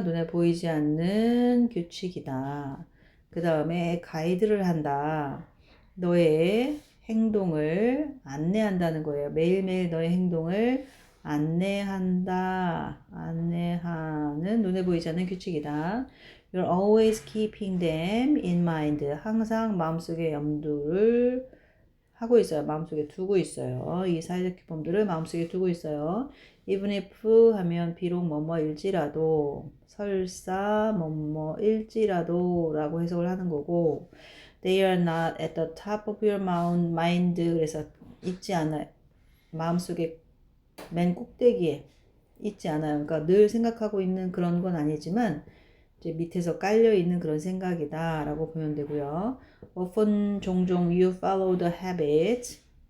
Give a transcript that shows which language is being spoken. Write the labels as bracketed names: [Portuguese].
[Korean] 눈에 보이지 않는 규칙이다. 그 다음에 가이드를 한다. 너의 행동을 안내한다는 거예요. 매일매일 너의 행동을 안내한다. 안내하는 눈에 보이지 않는 규칙이다. [English] You're always keeping them in mind. [Korean] 항상 마음속에 염두를 하고 있어요. 마음속에 두고 있어요. 이 사회적 규범들을 마음속에 두고 있어요. Even if 하면 비록 뭐뭐일지라도 설사 뭐뭐일지라도 라고 해석을 하는 거고 [English] They are not at the top of your mind. [Korean] 그래서 있지 않아요. 마음속에 맨 꼭대기에 있지 않아요. 그러니까 늘 생각하고 있는 그런 건 아니지만 이제 밑에서 깔려 있는 그런 생각이다 라고 보면 되고요. [English] Often [Korean] 종종 [English] you follow the habit.